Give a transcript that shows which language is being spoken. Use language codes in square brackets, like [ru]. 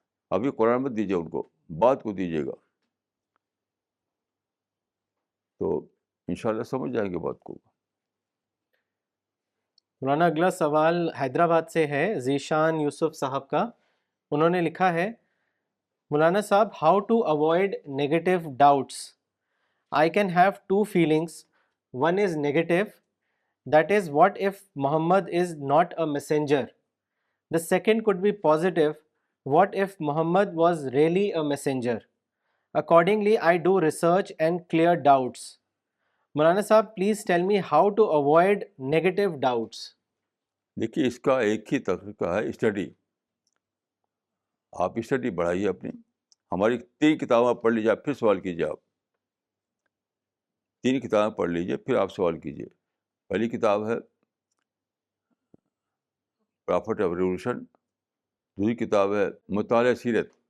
[ur] ابھی قرآن مت دیجیے، ان کو بات کو دیجیے گا، تو انشاءاللہ سمجھ جائیں گے بات کو. مولانا اگلا سوال حیدرآباد سے ہے، ذیشان یوسف صاحب کا. انہوں نے لکھا ہے، مولانا صاحب، [en] How to avoid negative doubts. I can have two feelings. One is negative, that is, what if Muhammad is not a messenger? The second could be positive, what if Muhammad was really a messenger? Accordingly, I do research and clear doubts. Maulana Sahab, please tell me how to avoid negative doubts. [ur] دیکھیے اس کا ایک ہی طریقہ ہے، study. آپ study بڑھائیے اپنی. ہماری 3 کتابیں پڑھ لیجیے، آپ پھر سوال کیجیے. آپ 3 کتابیں پڑھ لیجیے، پھر آپ سوال کیجیے. پہلی کتاب ہے پرافٹ آف ریولیوشن، دوسری کتاب ہے مطالعہ سیرت.